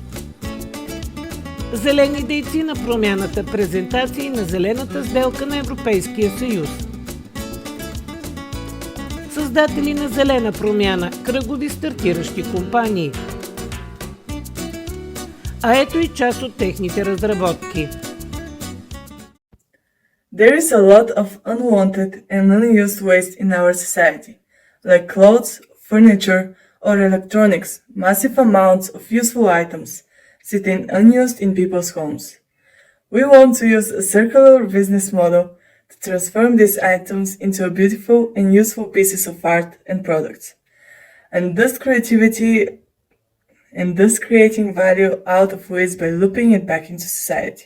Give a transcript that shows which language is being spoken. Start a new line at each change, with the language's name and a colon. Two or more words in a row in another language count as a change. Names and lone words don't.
Bulgarian: зелени дейци на промяната, презентации на зелената сделка на Европейския съюз, създатели на зелена промяна, кръгови стартиращи компании. А ето и част от техните разработки.
English: There is a lot of unwanted and unused waste in our society, like clothes, furniture, or electronics. Massive amounts of useful items sitting unused in people's homes. We want to use a circular business model to transform these items into beautiful and useful pieces of art and products, and thus creating value out of waste by looping it back into society.